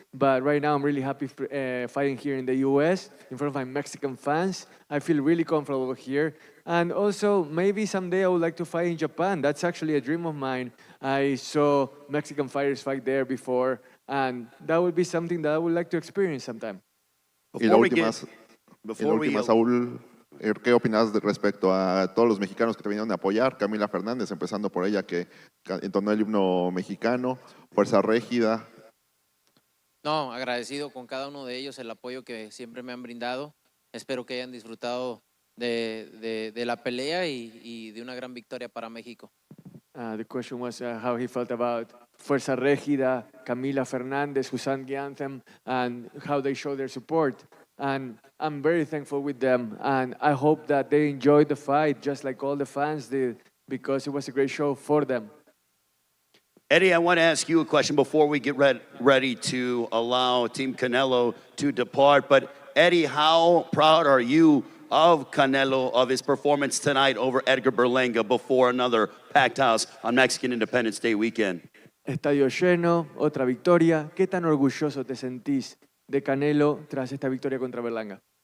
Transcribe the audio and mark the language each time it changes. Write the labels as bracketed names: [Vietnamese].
[English] But right now, I'm really happy fighting here in the U.S. in front of my Mexican fans. I feel really comfortable here. And also, maybe someday I would like to fight in Japan. That's actually a dream of mine. I saw Mexican fighters fight there before, and that would be something that I would like to experience sometime. [Spanish] Y la última, Saúl, ¿qué opinas respecto a todos los mexicanos que te vinieron a apoyar? Camila Fernández, empezando por ella, que entonó el himno mexicano, Fuerza Régida. No, agradecido con cada uno de ellos el apoyo que siempre me han brindado. Espero que hayan disfrutado de la pelea y de una gran victoria para México. [English] The question was how he felt about Fuerza Régida, Camila Fernández, who sang the anthem, and how they show their support. And I'm very thankful with them, and I hope that they enjoyed the fight just like all the fans did, because it was a great show for them. Eddie, I want to ask you a question before we get ready to allow Team Canelo to depart. But Eddie, how proud are you of Canelo, of his performance tonight over Edgar Berlanga before another packed house on Mexican Independence Day weekend? [Spanish] Estadio lleno, otra victoria. ¿Qué tan orgulloso te sentís de Canelo tras esta victoria contra Berlanga?